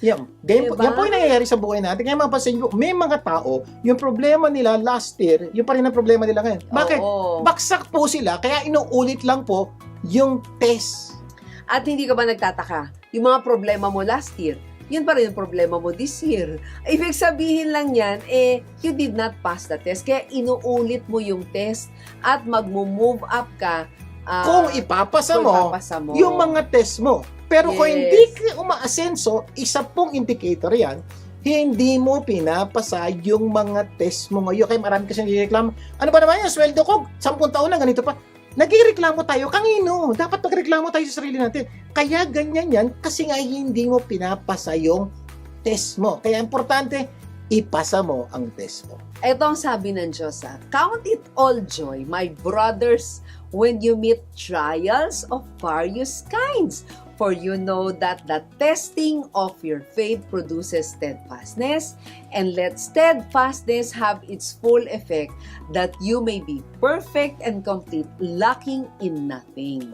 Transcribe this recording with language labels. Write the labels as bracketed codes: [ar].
[tl] Yan, ganyan po, Diba? yan po yung nangyayari sa buhay natin. Kaya mapapansin ko, may mga tao, yung problema nila last year, yung pa rin ang problema nila ngayon. Bakit? Oo. Baksak po sila, kaya inuulit lang po yung test. At hindi ka ba nagtataka? Yung mga problema mo last year, yun pa rin yung problema mo this year. Ibig sabihin lang yan, [en] you did not pass the test. [tl] Kaya inuulit mo yung test at magmo-move up ka Kung ipapasa mo, yung mga test mo. Pero kung [en] Yes. [tl] hindi ka umaasenso, isa pong indicator yan, hindi mo pinapasa yung mga test mo ngayon. Kaya marami kasi nagreklamo. Ano ba naman yan? Sweldo ko, 10 taon na, ganito pa. Nagreklamo tayo. Kanino? Dapat magreklamo tayo sa sarili natin. Kaya ganyan yan kasi nga hindi mo pinapasa yung test mo. Kaya importante, ipasa mo ang test mo. Ito ang sabi ng Diyos, [en] count it all joy, my brothers, when you meet trials of various kinds. For you know that the testing of your faith produces steadfastness, and let steadfastness have its full effect, that you may be perfect and complete, lacking in nothing.